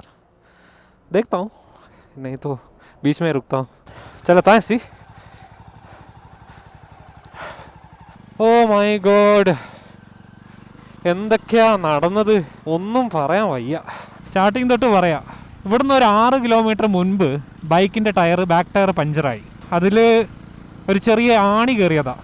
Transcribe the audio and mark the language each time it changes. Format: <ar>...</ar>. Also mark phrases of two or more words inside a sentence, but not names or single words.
<hi>देखता हूँ, नहीं तो बीच में रुकता हूँ. चलता है सी.</hi> <en>Oh my God,</en> <ml>എന്തൊക്കെയാ നടന്നത് ഒന്നും പറയാൻ വയ്യ. സ്റ്റാർട്ടിങ് തൊട്ട് പറയാം. ഇവിടുന്ന് ഒരു 6 കിലോമീറ്റർ മുൻപ് ബൈക്കിൻ്റെ</ml> <en>back tyre</en> <ml>പഞ്ചറായി. അതിൽ ഒരു ചെറിയ ആണി കയറിയതാണ്.</ml>